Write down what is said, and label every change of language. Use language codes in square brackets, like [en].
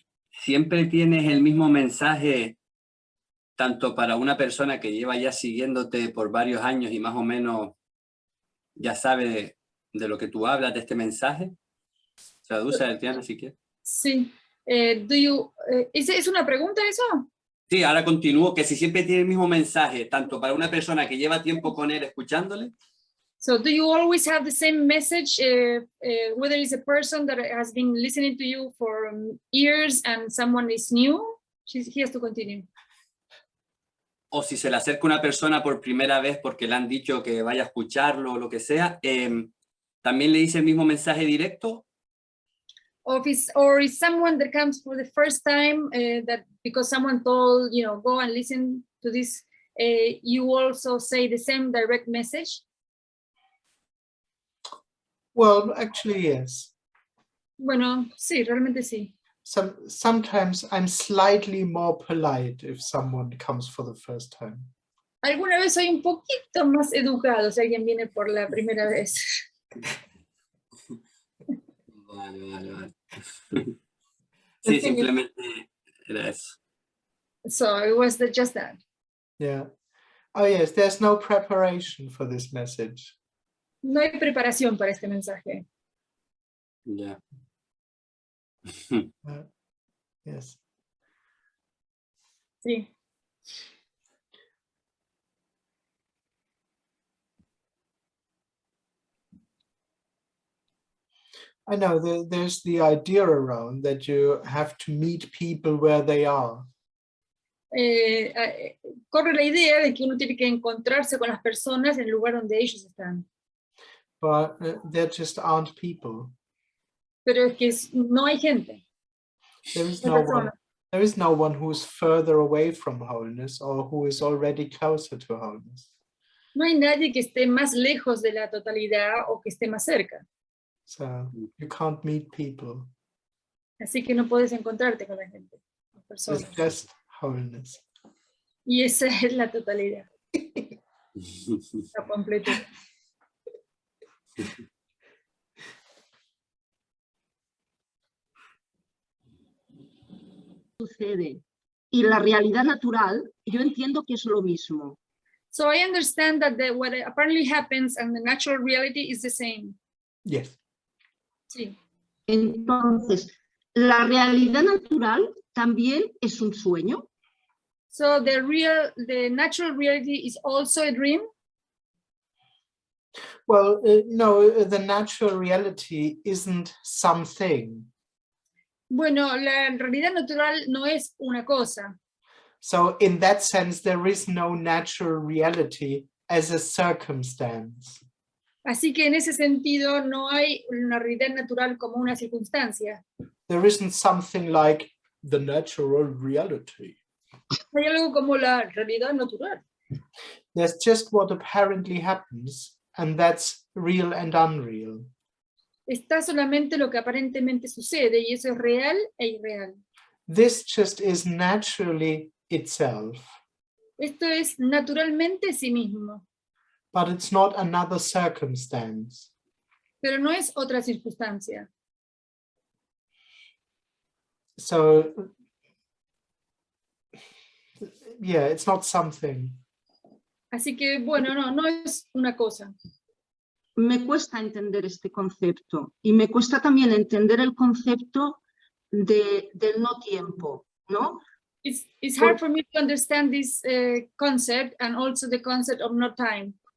[es] Siempre tienes el mismo mensaje, tanto para una persona que lleva ya siguiéndote por varios años y más o menos ya sabe de lo que tú hablas, de este mensaje. Traduce, Tiana, si quieres. Sí. ¿Es una pregunta eso? Sí, ahora continúo, que si siempre tiene el mismo mensaje, tanto para una persona que lleva tiempo con él escuchándole. [en] So do you always have the same message, whether it's a person that has been listening to you for years and someone is new? He has to continue. [es] O si se le acerca una persona por primera vez porque le han dicho que vaya a escucharlo o lo que sea, ¿también le dice el mismo mensaje directo? [en] Or is someone that comes for the first time that because someone told, go and listen to this, you also say the same direct message? Well, actually, yes. [es] Bueno, sí, realmente sí. [en] Sometimes I'm slightly more polite if someone comes for the first time. [es] Alguna vez soy un poquito más educado si alguien viene por la primera vez. Vale. Sí, simplemente era eso. [en] So it was just that. Yeah. Oh, yes, there's no preparation for this message. [es] No hay preparación para este mensaje. Ya. [en] Yes. [es] Sí. [en] I know there's the idea around that you have to meet people where they are. [es] Corre la idea de que uno tiene que encontrarse con las personas en el lugar donde ellos están. [en] But there just aren't people. [es] Pero es que no hay gente. [en] There is [es] No hay [en] no one. [es] personas. [en] There is no one who is further away from wholeness or who is already closer to wholeness. [es] No hay nadie que esté más lejos de la totalidad o que esté más cerca. [en] So you can't meet people. [es] Así que no puedes encontrarte con la gente, las [en] It's [es] personas. [en] just wholeness. [es] Y esa es la totalidad, la completitud. Sucede. Y la realidad natural, yo entiendo que es lo mismo. [en] So I understand that what apparently happens and the natural reality is the same. Yes. [es] Sí. Entonces, la realidad natural también es un sueño. [en] So the natural reality is also a dream. Well, no, the natural reality isn't something. [es] Bueno, la realidad natural no es una cosa. [en] So in that sense, there is no natural reality as a circumstance. [es] Así que en ese sentido no hay una realidad natural como una circunstancia. [en] There isn't something like the natural reality. [es] No hay algo como la realidad natural. [en] There's just what apparently happens, and that's real and unreal. [es] Está solamente lo que aparentemente sucede y eso es real e irreal. [en] This just is naturally itself, [es] Esto es naturalmente sí mismo, [en] but it's not another circumstance. [es] pero no es otra circunstancia. [en] So, yeah, it's not something. [es] Así que, bueno, no es una cosa. Me cuesta entender este concepto y me cuesta también entender el concepto del no tiempo, ¿no? [en] It's hard for me to understand this concept and also the concept of no time.